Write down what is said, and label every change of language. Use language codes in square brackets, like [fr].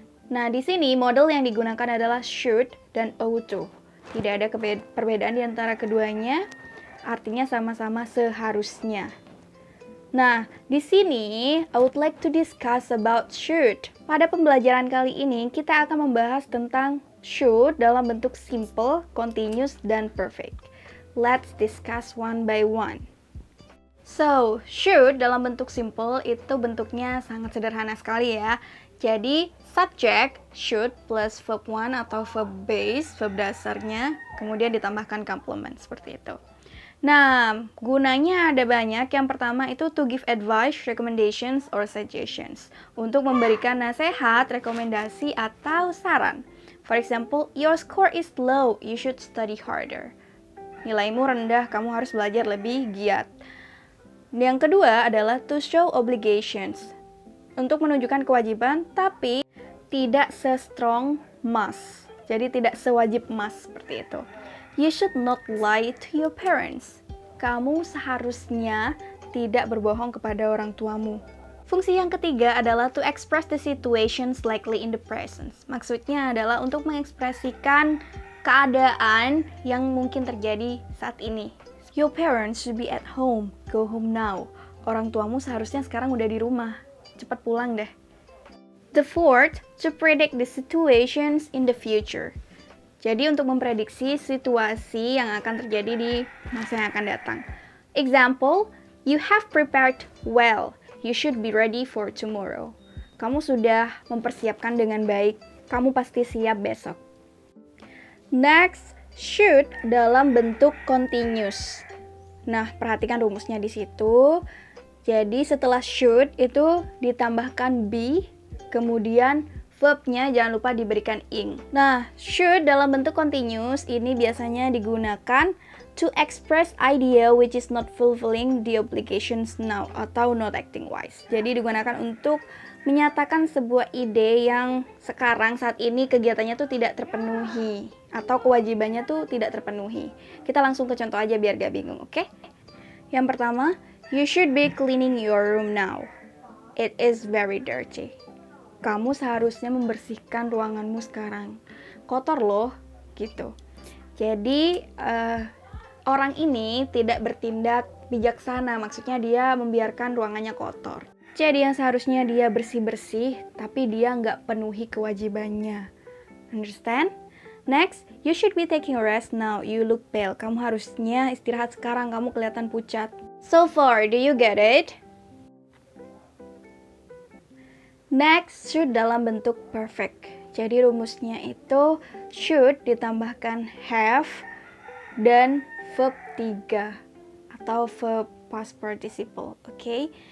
[id] Nah, di sini model yang digunakan adalah should dan ought to. Tidak ada perbedaan di antara keduanya, artinya sama-sama seharusnya. Nah, di sini [en] I would like to discuss about should. [id] Pada pembelajaran kali ini, kita akan membahas tentang should dalam bentuk simple, continuous, dan perfect. [en] Let's discuss one by one. [id] So, should dalam bentuk simple itu bentuknya sangat sederhana sekali ya. Jadi, subject should plus verb 1 atau verb base, verb dasarnya, kemudian ditambahkan complement seperti itu. Nah, gunanya ada banyak. Yang pertama itu [en] to give advice, recommendations, or suggestions. [id] Untuk memberikan nasihat, rekomendasi, atau saran. [en] For example, your score is low, you should study harder. [id] Nilaimu rendah, kamu harus belajar lebih giat. Yang kedua adalah [en] to show obligations. [id] Untuk menunjukkan kewajiban, tapi tidak se-strong must. Jadi tidak sewajib must seperti itu. [en] You should not lie to your parents. [id] Kamu seharusnya tidak berbohong kepada orang tuamu. Fungsi yang ketiga adalah [en] to express the situations likely in the present. [id] Maksudnya adalah untuk mengekspresikan keadaan yang mungkin terjadi saat ini. [en] Your parents should be at home. Go home now. [id] Orang tuamu seharusnya sekarang udah di rumah. Cepat pulang deh. [en] The fourth, to predict the situations in the future. [id] Jadi untuk memprediksi situasi yang akan terjadi di masa yang akan datang. [en] Example, you have prepared well. You should be ready for tomorrow. [id] Kamu sudah mempersiapkan dengan baik. Kamu pasti siap besok. Next, should dalam bentuk continuous. Nah, perhatikan rumusnya di situ. Jadi setelah should itu ditambahkan be, kemudian verbnya jangan lupa diberikan ing. Nah, should dalam bentuk continuous ini biasanya digunakan [en] to express idea which is not fulfilling the obligations now atau not acting wise. [id] Jadi digunakan untuk menyatakan sebuah ide yang sekarang saat ini kegiatannya tuh tidak terpenuhi atau kewajibannya tuh tidak terpenuhi. Kita langsung ke contoh aja biar gak bingung, oke? Yang pertama, [en] you should be cleaning your room now. It is very dirty. [id] Kamu seharusnya membersihkan ruanganmu sekarang. Kotor loh, gitu. Jadi, orang ini tidak bertindak bijaksana. Maksudnya dia membiarkan ruangannya kotor. Jadi yang seharusnya dia bersih-bersih, tapi dia nggak penuhi kewajibannya. [en] Understand? Next, you should be taking a rest now. You look pale. [id] Kamu harusnya istirahat sekarang. Kamu kelihatan pucat. [en] So far, do you get it? [id] Next, should dalam bentuk perfect. Jadi rumusnya itu should ditambahkan have dan verb 3 atau verb past participle, oke?